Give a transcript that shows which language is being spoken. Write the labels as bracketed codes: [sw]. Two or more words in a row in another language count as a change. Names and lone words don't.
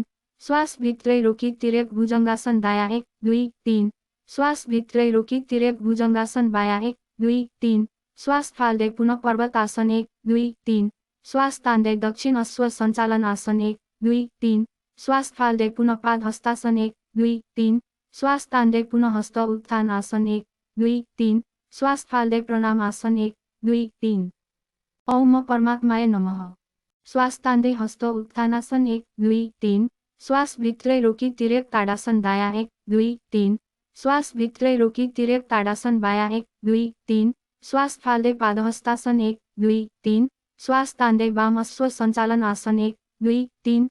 [ne] श्वास भित्रै रोकी तिर्यक भुजङ्गासन दायाँ 1, 2, 3। श्वास भित्रै रोकी तिर्यक भुजङ्गासन बायाँ 1, 2, 3। श्वास फाल्दै पुनः पर्वतासन 1, 2, 3। श्वास तान्दै दक्षिण अश्व सञ्चालन आसन 1, 2, 3। श्वास फाल्दै पुनः पाद हस्तासन 1, 2, 3। श्वास तान्दै पुनः हस्त उत्थान आसन 1, 2, 3। श्वास फाल्दै प्रणाम आसन 1, 2, 3। [sa] ओम परमात्माय नमः। [ne] श्वास तान्दै हस्त उत्थानासन 1, 2, 3। श्वास भित्रै रोकी तिर्यक ताडासन दायाँ 1, 2, 3। श्वास भित्रै रोकी तिर्यक ताडासन बायाँ 1, 2, 3। श्वास फाल्दै पादहस्तासन 1, 2, 3। श्वास तान्दै वाम अश्व सञ्चालन आसन 1, 2, 3।